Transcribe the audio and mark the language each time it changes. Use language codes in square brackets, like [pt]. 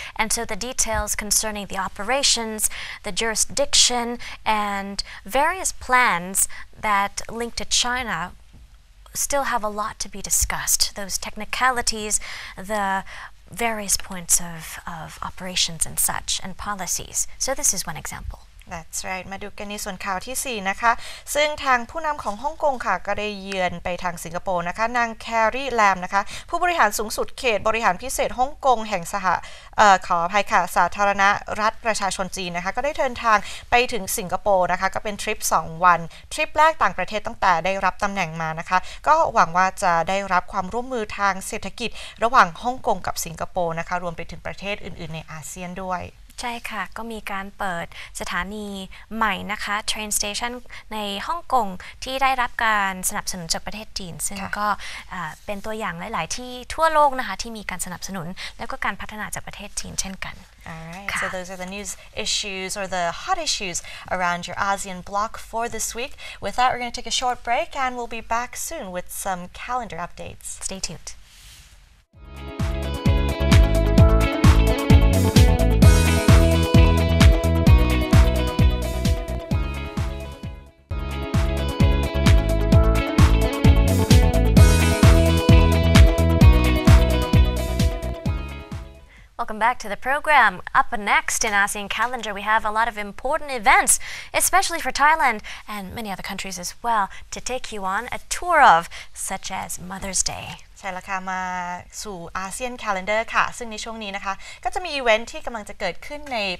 [en] And so the details concerning the operations, the jurisdiction, and various plans that link to China still have a lot to be discussed. Those technicalities, the various points of operations and such, and policies. So this is one example. That's right [th] มาดูกันในส่วนข่าวที่ 4 นะคะซึ่งทางผู้นำของฮ่องกงค่ะก็ได้เยือนไปทางสิงคโปร์นะคะนางแครีแลมนะคะผู้บริหารสูงสุดเขตบริหารพิเศษฮ่องกงแห่งขออภัยค่ะสาธารณรัฐประชาชนจีนนะคะก็ได้เดินทางไปถึงสิงคโปร์นะคะก็เป็นทริป 2 วันทริปแรกต่างประเทศตั้งแต่ได้รับตำแหน่งมานะคะก็หวังว่าจะได้รับความร่วมมือทางเศรษฐกิจระหว่างฮ่องกงกับสิงคโปร์นะคะรวมไปถึงประเทศอื่นๆในอาเซียนด้วย ใช่ค่ะก็มีการเปิดสถานีใหม่นะคะ train station ในฮ่องกงที่ได้รับการสนับสนุนจากประเทศจีนซึ่งก็เป็นตัวอย่างหลายๆที่ทั่วโลกนะคะที่มีการสนับสนุนแล้วก็การพัฒนาจากประเทศจีนเช่นกัน [en] Alright, so those are the news issues or the hot issues around your ASEAN bloc for this week. With that, we're going to take a short break and we'll be back soon with some calendar updates. Stay tuned. Welcome back to the program. Up next in ASEAN calendar, we have a lot of important events, especially for Thailand and many other countries as well, to take you on a tour of, such as Mother's Day. [th] ใช่แล้วค่ะมาสู่ ASEAN calendar ค่ะซึ่งในช่วงนี้นะคะก็จะมีอีเวนท์ที่กำลังจะเกิดขึ้นใน